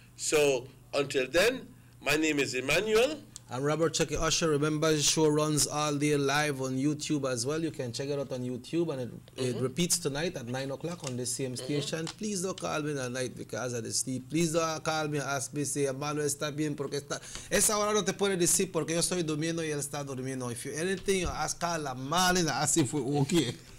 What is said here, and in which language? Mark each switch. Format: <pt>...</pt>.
<en>So until then, my name is Emmanuel. I'm Robert Chucky Usher. Remember, the show runs all day live on YouTube as well. You can check it out on YouTube, and it repeats tonight at 9 o'clock on the same station. Please don't call me at night because of the sleep. Please don't call me and ask me, say, Emmanuel,</en> <es>está bien, porque está... Esa hora no te puede decir porque yo estoy durmiendo y él está durmiendo.</es> <en>If you anything, you ask Carla, man, and ask if we're okay.</en>